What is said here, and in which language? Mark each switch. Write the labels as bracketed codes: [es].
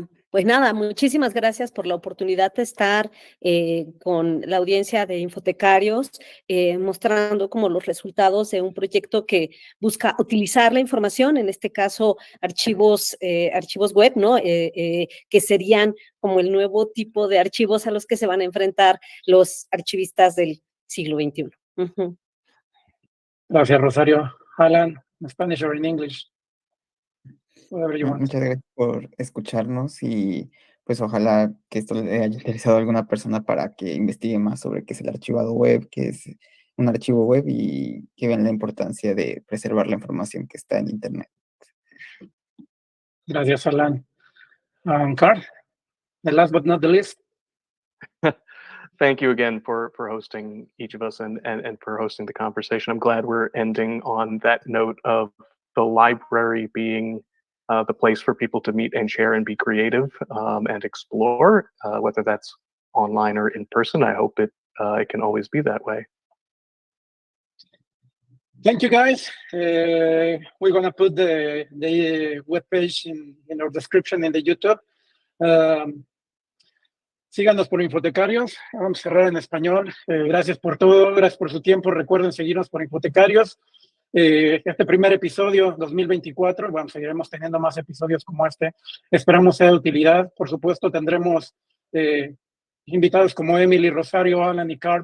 [es] Pues nada, muchísimas gracias por la oportunidad de estar con la audiencia de Infotecarios, mostrando como los resultados de un proyecto que busca utilizar la información, en este caso archivos web, ¿no? Que serían como el nuevo tipo de archivos a los que se van a enfrentar los archivistas del siglo XXI. Uh-huh. Gracias, Rosario. [en] Alan, in Spanish or in English? [es] Muchas gracias por escucharnos y pues ojalá que esto le haya interesado a alguna persona para que investigue más sobre qué es el archivado web, qué es un archivo web y que vean la importancia de preservar la información que está en Internet. Gracias, Alan. [en] Carl, the last but not the least. Thank you again for hosting each of us and for hosting the conversation. I'm glad we're ending on that note of the library being the place for people to meet and share and be creative and explore, whether that's online or in person. I hope it can always be that way. Thank you, guys. We're going to put the webpage in our description in the YouTube. [es] Síganos por Infotecarios. Vamos a cerrar en español. Gracias por todo, gracias por su tiempo. Recuerden seguirnos por Infotecarios. Este primer episodio 2024, bueno, seguiremos teniendo más episodios como este. Esperamos sea de utilidad. Por supuesto, tendremos invitados como Emily, Rosario, Alan y Carl.